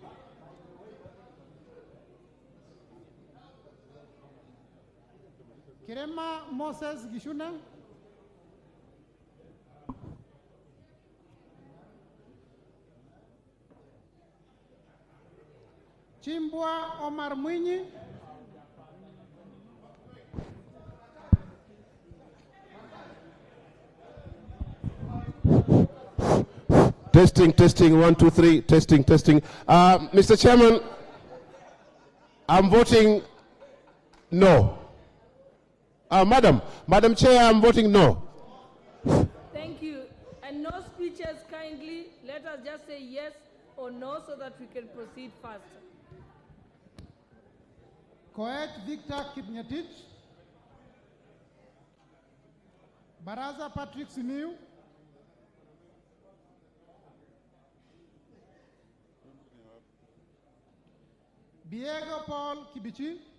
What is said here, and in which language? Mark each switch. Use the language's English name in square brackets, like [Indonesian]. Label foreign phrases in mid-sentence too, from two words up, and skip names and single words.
[English] Kirema Moses Gishune. Chimbwa Omar Mwinyi. Testing, 1, 2, 3, testing. Mr. Chairman, I'm voting no. Madam Chair, I'm voting no. Thank you. And no speeches kindly. Let us just say yes or no so that we can proceed faster. Koech Victor Kipngetich. Baraza Patrick Simiu. Diego Paul Kibichi.